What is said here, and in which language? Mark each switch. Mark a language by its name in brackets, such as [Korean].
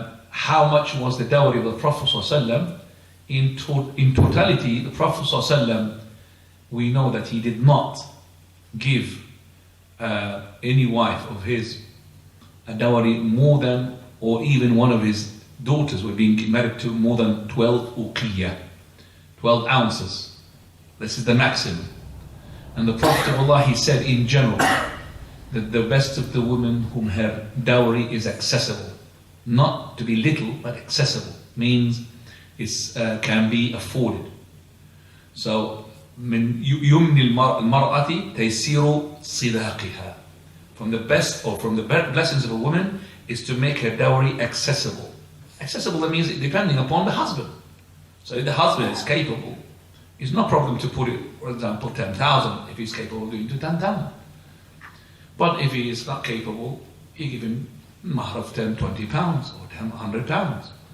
[English] How much was the dowry of the Prophet ﷺ? In totality, the Prophet ﷺ, we know that he did not give any wife of his a dowry more than, or even one of his daughters were being married to more than 12 uqiyah, 12 ounces. This is the maximum. And the Prophet of Allah, he said in general, that the best of the women whom her dowry is accessible. Not to be little, but accessible. Means it can be afforded. [Arabic] So, من يمن المرأة تيسير صداقها. [English] From the best or from the blessings of a woman is to make her dowry accessible. Accessible, that means depending upon the husband. So if the husband is capable, it's no problem to put it, for example, 10,000 if he's capable of doing to 10,000. But if he is not capable, you give him mahar of 10, 20 pounds or 10, 100 pounds.